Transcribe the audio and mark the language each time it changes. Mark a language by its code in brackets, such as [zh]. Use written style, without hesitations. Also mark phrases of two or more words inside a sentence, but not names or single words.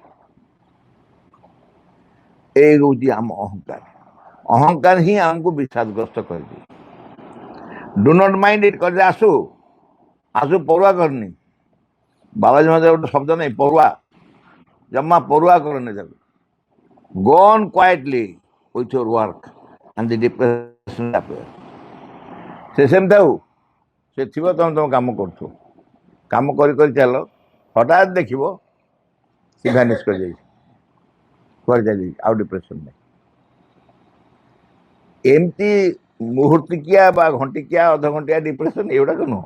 [or] ଏଇ ହେଉଛି ଆମ ଅହଙ୍କାର। ଅହଙ୍କାର ହିଁ ଆମକୁ ବିଷାଦଗ୍ରସ୍ତ କରିଦିଏ। [en] do not mind it, [or] କହିଲେ ଆସୁ ଆସୁ, ପରୁଆ କରନି। ବାବାଜୀ ମହାରାଜ ଗୋଟେ ଶବ୍ଦ ନାହିଁ, ପରୁଆ, ଜମା ପରୁଆ କରନି ତାକୁ। [en] Go on quietly with your work and the depression appears. [or] ସେ ସେମିତି ଥାଉ, ସେ ଥିବ, ତମେ କାମ କରୁଥିବ, କାମ କରି କରି ଚାଲ, ହଠାତ୍ ଦେଖିବ ସେ ଭ୍ୟାନିସ୍ କରିଯାଇଛି, କୁଆଡ଼େ ଚାଲିଯାଇଛି, ଆଉ ଡିପ୍ରେସନ୍ ନାହିଁ। ଏମିତି ମୁହୂର୍ତ୍ତିକିଆ ବା ଘଣ୍ଟିକିଆ, ଅଧଘଣ୍ଟିଆ ଡିପ୍ରେସନ୍ ଏଗୁଡ଼ାକ ନୁହଁ।